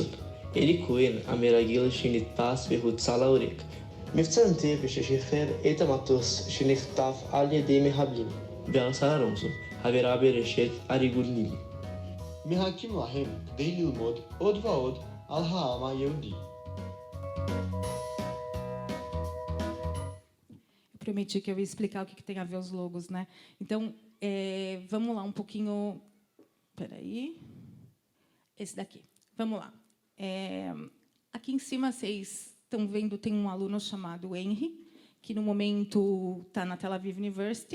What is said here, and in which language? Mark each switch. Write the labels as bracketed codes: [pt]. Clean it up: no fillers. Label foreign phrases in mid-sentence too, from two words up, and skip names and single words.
[he] אלי כהן המרגל שנתפס והוצא להורג. מבצע אנטבה ששחרר את המטוס שנחטף על ידי מחבלים. ועל שר אלונסו חברה ברשת אריגול נילי. מחכים להם כדי ללמוד עוד ועוד על העם היהודי. [pt] Eu prometi que eu ia explicar o que tem a ver os logos, né? Então, vamos lá um pouquinho... Espera aí. Esse daqui. Vamos lá. Aqui em cima, vocês estão vendo, tem um aluno chamado Henry, que, no momento, está na Tel Aviv University.